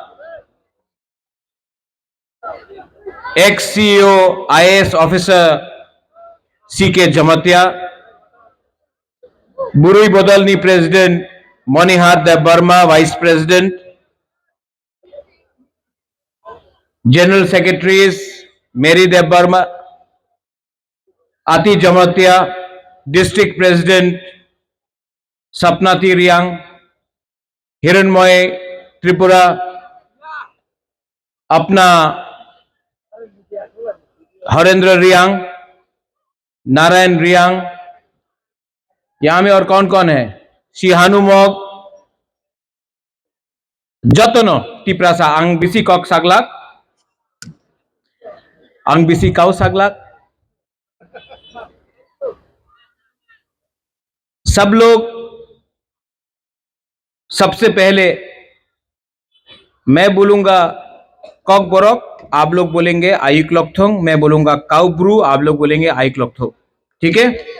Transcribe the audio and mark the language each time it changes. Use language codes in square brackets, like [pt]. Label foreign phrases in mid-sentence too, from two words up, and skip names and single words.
[en] ex-CEO IAS officer CK Jamatia, Burui Bodalni President Monihar Dev Burma, Vice President, General Secretaries Mary Dev Burma, Ati Jamatia, District President Sapnati Riang, Hiranmoy Tripura, [hi] अपना हरेंद्र रियांग, नारायण रियांग, यहाँ में और कौन कौन है? [trp] शिहानु मोग, जतनो टिप्रासा आंग बिसी कॉक सागलाक, आंग बिसी काउ सागलाक, [hi] सब लोग, सबसे पहले मैं बोलूंगा कॉक बोरक, आप लोग बोलेंगे [trp] आयुक लोकथोंग, [hi] मैं बोलूंगा [trp] काउ ब्रू, [hi] आप लोग बोलेंगे [trp] आयुक लोकथोंग, [hi] ठीक है?